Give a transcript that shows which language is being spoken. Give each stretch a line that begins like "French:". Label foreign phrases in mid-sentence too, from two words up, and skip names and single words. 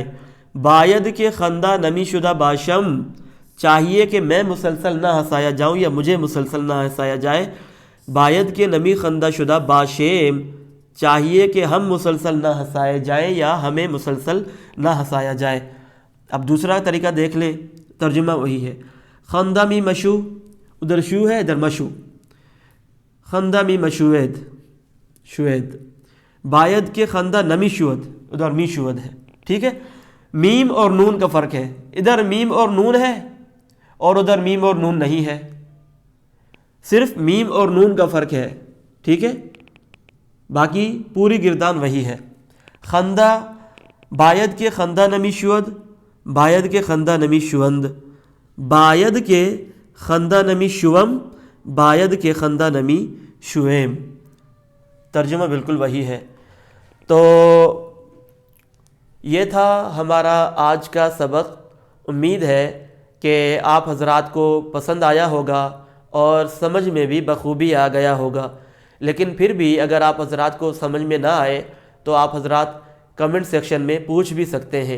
Persian: باید کے خندہ نمی شدہ باشم،
Urdu: چاہیے کہ میں مسلسل نہ ہنسایا جاؤں یا مجھے مسلسل نہ ہنسایا جائے.
Persian: باید کے نمی خندہ شدہ باشیم،
Urdu: چاہیے کہ ہم مسلسل نہ ہنسائے جائیں یا ہمیں مسلسل نہ ہنسایا جائے. اب دوسرا طریقہ دیکھ لیں، ترجمہ وہی ہے.
Persian: خندہ می مشو،
Urdu: ادھر شو ہے ادھر
Persian: مشو، خندہ می مشوید شوید. باید کے خندہ نمی شود، ادھر می شود ہے.
Urdu: ٹھیک ہے، میم اور نون کا فرق ہے، ادھر میم اور نون ہے اور ادھر میم اور نون نہیں ہے، صرف میم اور نون کا فرق ہے. ٹھیک ہے، باقی پوری گردان وہی ہے.
Persian: خندہ، باید کے خندہ نمی شود، باید کے خندہ نمی شوند. باید کے خندہ نمی شوم، باید کے خندہ نمی شویم.
Urdu: ترجمہ بالکل وہی ہے. تو یہ تھا ہمارا آج کا سبق. امید ہے کہ آپ حضرات کو پسند آیا ہوگا اور سمجھ میں بھی بخوبی آ گیا ہوگا. لیکن پھر بھی اگر آپ حضرات کو سمجھ میں نہ آئے تو آپ حضرات کمنٹ سیکشن میں پوچھ بھی سکتے ہیں.